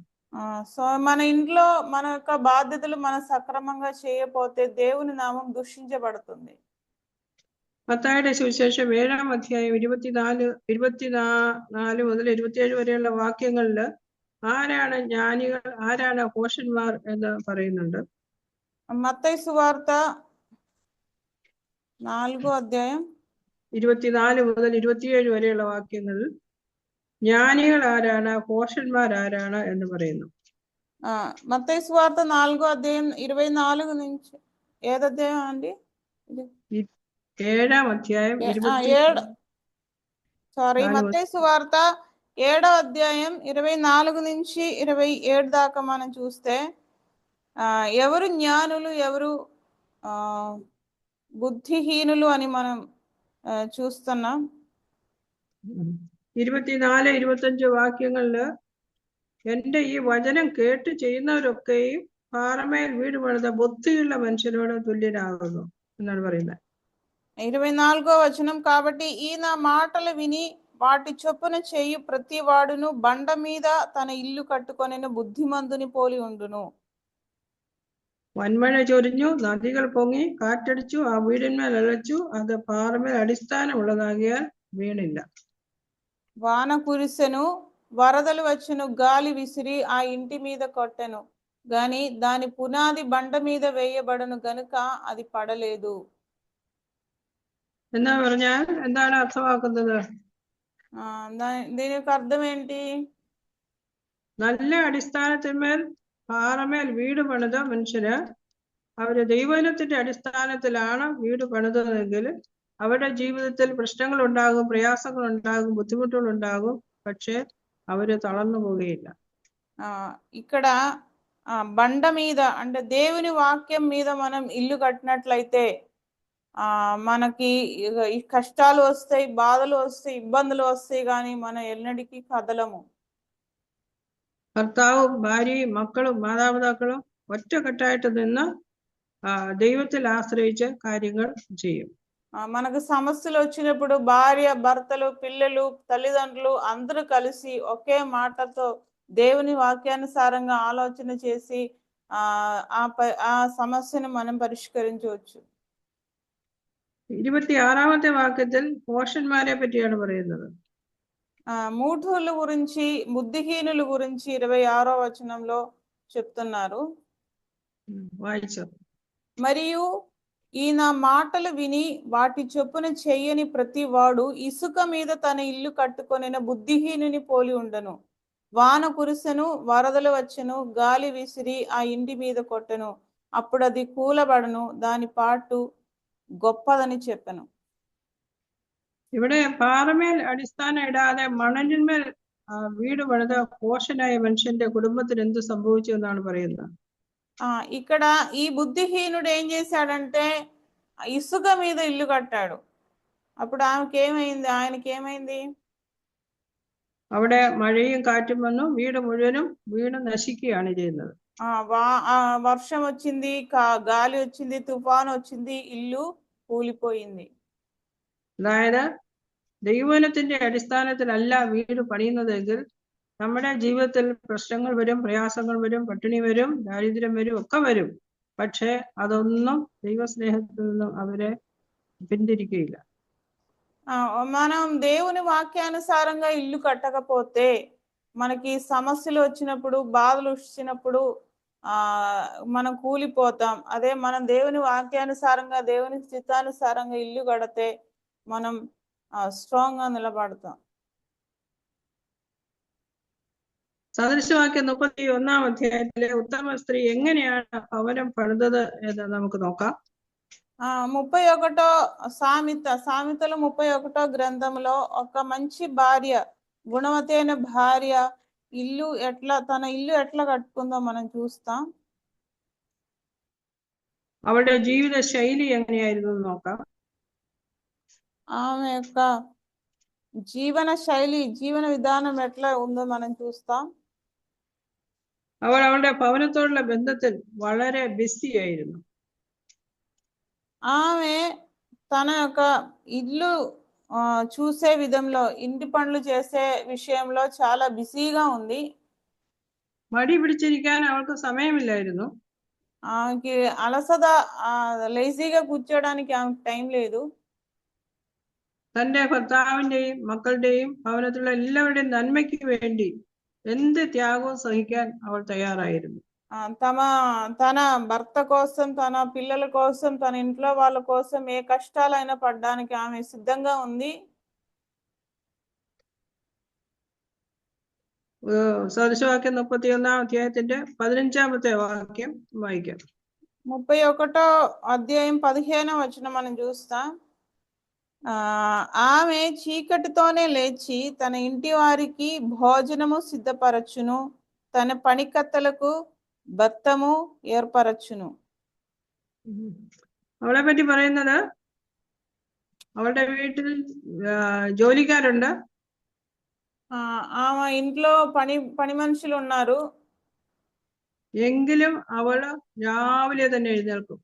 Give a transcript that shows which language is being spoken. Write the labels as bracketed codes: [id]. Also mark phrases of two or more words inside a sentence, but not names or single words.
[te] సో మన ఇంట్లో మన యొక్క బాధ్యతలు మనం సక్రమంగా చేయకపోతే దేవుని నామం దూషించబడుతుంది. [ml] മത്തായിയുടെ സുവിശേഷം 7-ാം അധ്യായം 24 മുതൽ 27 വരെയുള്ള വാക്യങ്ങളിൽ ആരാണ് ജ്ഞാനികൾ, ആരാണ് ഭോഷന്മാർ എന്ന് പറയുന്നുണ്ട്. [te] మత్తయి సువార్త 4వ అధ్యాయం [ml] 24 മുതൽ 27 വരെയുള്ള വാക്യങ്ങളിൽ ജ്ഞാനികൾ ആരാണ്, ഭോഷന്മാർ ആരാണ് എന്ന് പറയുന്നു. [te] మత్తయి సువార్త 4వ అధ్యాయం 24 నుంచి ఏదధ్యాయం అండి? 7ాం అధ్యాయం మత్తయి సువార్త 7వ అధ్యాయం 24 నుంచి 27 దాకా మనం చూస్తే ఎవరు జ్ఞానులు ఎవరు బుద్ధిహీనులు అని మనం చూస్తున్నాం. [ml] 24-25 വാക്യങ്ങളില് എന്റെ ഈ വചനം കേട്ട് ചെയ്യുന്നവരൊക്കെയും പാറമേൽ വീട് പണിത ബുദ്ധിയുള്ള മനുഷ്യനോട് തുല്യരാകുന്നു എന്നാണ് പറയുന്നത്. [te] 24వ వచనం, కాబట్టి ఈ నా మాటలు విని వాటి చొప్పున చేయు ప్రతి వాడును బండ మీద తన ఇల్లు కట్టుకొనిన బుద్ధిమంతుని పోలి ఉండును. [ml] വൻമഴ ചൊരിഞ്ഞു, നദികൾ പൊങ്ങി, കാറ്റടിച്ചു, ആ വീടിന്മേൽ അലച്ചു, അത് പാറമേൽ അടിസ്ഥാനമുള്ളതാകിയാൽ വീണില്ല. [te] వాన కురిసెను, వరదలు వచ్చెను, గాలి విసిరి ఆ ఇంటి మీద కొట్టెను, గాని దాని పునాది బండ మీద వేయబడను గనుక అది పడలేదు. [ml] എന്നാ പറഞ്ഞാൽ എന്താണ് അർത്ഥമാക്കുന്നത്? [te] దీనికి అర్థం ఏంటి? [ml] നല്ല അടിസ്ഥാനത്തിന്മേൽ പാറമേൽ വീട് പണിത മനുഷ്യര് അവര് ദൈവജനത്തിന്റെ അടിസ്ഥാനത്തിലാണ് വീട് പണിതതെങ്കിൽ അവരുടെ ജീവിതത്തിൽ പ്രശ്നങ്ങൾ ഉണ്ടാകും, പ്രയാസങ്ങൾ ഉണ്ടാകും, ബുദ്ധിമുട്ടുകൾ ഉണ്ടാകും, പക്ഷെ അവര് തളർന്നു പോവുകയില്ല. [te] ఇక్కడ బండ మీద అంటే దేవుని వాక్యం మీద మనం ఇల్లు కట్టినట్లయితే మనకి ఈ కష్టాలు వస్తాయి, బాధలు వస్తాయి, ఇబ్బందులు వస్తాయి, కానీ మనం ఎన్నటికీ కదలము. [ml] ഭർത്താവും ഭാര്യയും മക്കളും മാതാപിതാക്കളും ഒറ്റക്കെട്ടായിട്ട് നിന്ന് ദൈവത്തിൽ ആശ്രയിച്ച് കാര്യങ്ങൾ ചെയ്യും. [te] మనకు సమస్యలు వచ్చినప్పుడు భార్య, భర్తలు, పిల్లలు, తల్లిదండ్రులు అందరూ కలిసి ఒకే మాటతో దేవుని వాక్యానుసారంగా ఆలోచన చేసి ఆ సమస్యను మనం పరిష్కరించవచ్చు. [ml] 26ാമത്തെ വാക്യത്തിൽ ഭോഷന്മാരെ പറ്റിയാണ് പറയുന്നത്. [te] మూఢుల గురించి, బుద్ధిహీనుల గురించి 26వ వచనంలో చెప్తున్నారు. [ml] വായിച്ചു. [te] మరియు ఈ నా మాటలు విని వాటి చొప్పున చెయ్యని ప్రతి వాడు ఇసుక మీద తన ఇల్లు కట్టుకొనిన బుద్ధిహీనుని పోలి ఉండను. వాన కురిసెను, వరదలు వచ్చెను, గాలి విసిరి ఆ ఇంటి మీద కొట్టెను, అప్పుడు అది కూలబడను, దాని పాటు గొప్పదని చెప్పెను. [ml] ഇവിടെ പാറമേൽ അടിസ്ഥാനം ഇടാതെ മണലിന്മേൽ വീട് പണിത ഭോഷനായ മനുഷ്യന്റെ കുടുംബത്തിന് എന്ത് സംഭവിച്ചു എന്നാണ് പറയുന്നത്. [te] ఇక్కడ ఈ బుద్ధిహీనుడు ఏం చేశాడంటే ఇసుక మీద ఇల్లు కట్టాడు. అప్పుడు ఆయనకేమైంది? [ml] അവിടെ മഴയും കാറ്റും വന്നു, വീട് മുഴുവനും വീണ് നശിക്കുകയാണ് ചെയ്യുന്നത്. [te] వర్షం వచ్చింది, గాలి వచ్చింది, తుఫాను వచ్చింది, ఇల్లు కూలిపోయింది. [ml] അതായത് ദൈവജനത്തിന്റെ അടിസ്ഥാനത്തിലല്ല വീട് പണിയുന്നതെങ്കിൽ നമ്മുടെ ജീവിതത്തിൽ പ്രശ്നങ്ങൾ വരും, പ്രയാസങ്ങൾ വരും, പട്ടിണി വരും, ദാരിദ്ര്യം വരും, ഒക്കെ വരും. പക്ഷെ അതൊന്നും ദൈവസ്നേഹത്തിൽ നിന്നും അവരെ പിന്തിരിക്കുകയില്ല. [te] మనం దేవుని వాక్యానుసారంగా ఇల్లు కట్టకపోతే మనకి సమస్యలు వచ్చినప్పుడు, బాధలు వచ్చినప్పుడు మనం కూలిపోతాం. అదే మనం దేవుని వాక్యానుసారంగా, దేవుని చిత్తానుసారంగా ఇల్లు కడితే మనం స్ట్రాంగ్ గా నిలబడతాం. [ml] സദൃശവാക്യം 31-ാം അധ്യായത്തിലെ ഉത്തമ സ്ത്രീ എങ്ങനെയാണ് ഭവനം പണിതത് എന്ന് നമുക്ക് നോക്കാം. [te] 31 సామెతలు 31 గ్రంథంలో ఒక మంచి భార్య, గుణవతి అయిన భార్య తన ఇల్లు ఎట్లా కట్టుకుందో మనం చూస్తాం. [ml] അവളുടെ ജീവിത ശൈലി എങ്ങനെയായിരുന്നു എന്ന് നോക്കാം. [te] ఆమె యొక్క జీవన శైలి, జీవన విధానం ఎట్లా ఉందో మనం చూస్తాం. [ml] അവൾ അവളുടെ ഭവനത്തോടുള്ള ബന്ധത്തിൽ വളരെ ബിസി ആയിരുന്നു. [te] ఆమె తన యొక్క ఇల్లు చూసే విధంలో, ఇంటి పనులు చేసే విషయంలో చాలా బిజీగా ఉంది. [ml] മടി പിടിച്ചിരിക്കാൻ അവൾക്ക് സമയമില്ലായിരുന്നു. [te] ఆమెకి అలసట, లేజీగా కూర్చోడానికి ఆమెకు టైం లేదు. [ml] തന്റെ ഭർത്താവിന്റെയും മക്കളുടെയും ഭവനത്തിലുള്ള എല്ലാവരുടെയും നന്മയ്ക്ക് വേണ്ടി എന്ത് ത്യാഗവും സഹിക്കാൻ അവൾ തയ്യാറായിരുന്നു. [te] తన భర్త కోసం, తన పిల్లల కోసం, తన ఇంట్లో వాళ్ళ కోసం ఏ కష్టాలైనా పడడానికి ఆమె సిద్ధంగా ఉంది. [ml] സദൃശവാക്യം 31-ാം അധ്യായത്തിന്റെ 15-ാമത്തെ വാക്യം വായിക്കാം. [te] 31 అధ్యాయం 15వ వచనం మనం చూస్తాం. ఆమె చీకటితోనే లేచి తన ఇంటి వారికి భోజనము సిద్ధపరచును, తన పనికత్తలకు బత్తము ఏర్పరచును. [ml] അവളെ പറ്റി പറയുന്നത്, അവളുടെ വീട്ടിൽ ജോലിക്കാരുണ്ട്. [te] ఆమె ఇంట్లో పని మనుషులు ఉన్నారు. [ml] എങ്കിലും അവള് രാവിലെ തന്നെ എഴുന്നേൽക്കും.